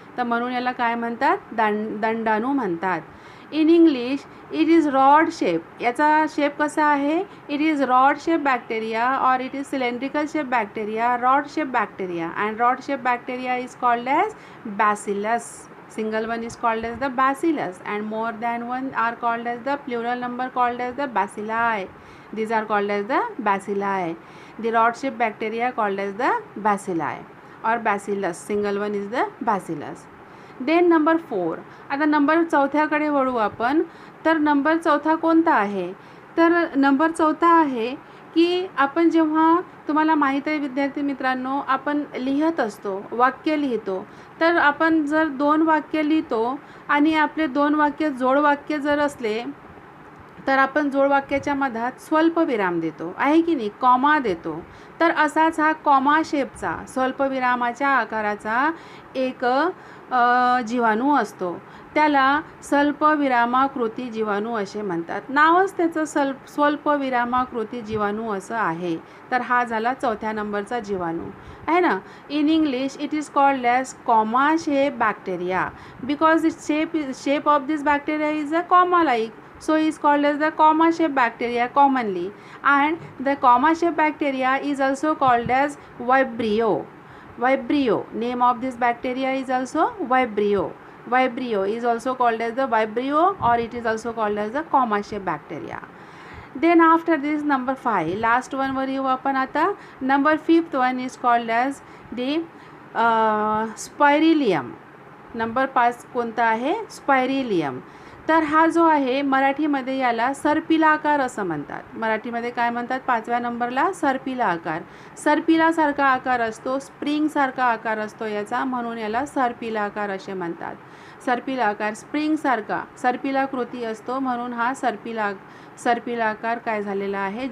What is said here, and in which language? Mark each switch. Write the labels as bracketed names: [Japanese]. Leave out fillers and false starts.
[Marathi] तर म्हणून याला काय म्हणतात? दंडाणू म्हणतात. [English] In English it is rod shape. [Marathi] याचा शेप कसा आहे? [English] It is rod shape bacteria और it is cylindrical shape bacteria, rod shape bacteria. And rod shape bacteria is called as bacillus. Single one is called as the bacillus and more than one are called as the plural number called as the bacilli. These are called as the bacilli. The rod shaped bacteria called as the bacilli or bacillus. Single one is the bacillus. Then number 4. [Marathi] आता number 4थ्याकडे वळू आपण. तर number 4था कोणता आहे? तर number 4था आहे की आपण जेव्हा, तुम्हाला माहीत आहे विद्यार्थी मित्रांनो, आपण लिहित असतो, वाक्य लिहितो. तर आपण जर 2 वाक्य लिहितो आणि आपले 2 वाक्य जोडवाक्य जर असले तर आपण जोडवाक्याच्या मधात स्वल्पविराम देतो, आहे की नाही, कॉमा देतो. तर असाच हा कॉमा शेपचा, स्वल्पविरामाच्या आकाराचा एक जीवाणू असतो. त्याला स्वल्पविरामाकृती जीवाणू असे म्हणतात. नावच त्याचं स्वल्पविरामाकृती जीवाणू असं आहे. तर हा झाला 4थ्या नंबरचा जीवाणू आहे ना. [English] In English it is called as comma shape bacteria because its shape of this bacteria is a comma like. So is called as the comma shape bacteria commonly, and the comma shape bacteria is also called as Vibrio. Vibrio, name of this bacteria is also Vibrio. Vibrio is also called as the Vibrio, or it is also called as the comma shape bacteria. Then after this number 5, last one [Marathi] वर येऊ आपण आता. [English] Number 5th one is called as the Spirillum. [Marathi] Number 5 कोणता आहे? स्पायरिलियम. तर हा जो आहे मराठीमध्ये याला सर्पिला आकार असं म्हणतात. मराठीमध्ये काय म्हणतात? 5व्या नंबरला सर्पिला आकार. सर्पिलासारखा आकार असतो, स्प्रिंगसारखा आकार असतो याचा, म्हणून याला सर्पिला आकार असे म्हणतात. सर्पिला आकार स्प्रिंगसारखा सर्पिलाकृती असतो, म्हणून हा सर्पिला आकार काय झालेला आहे?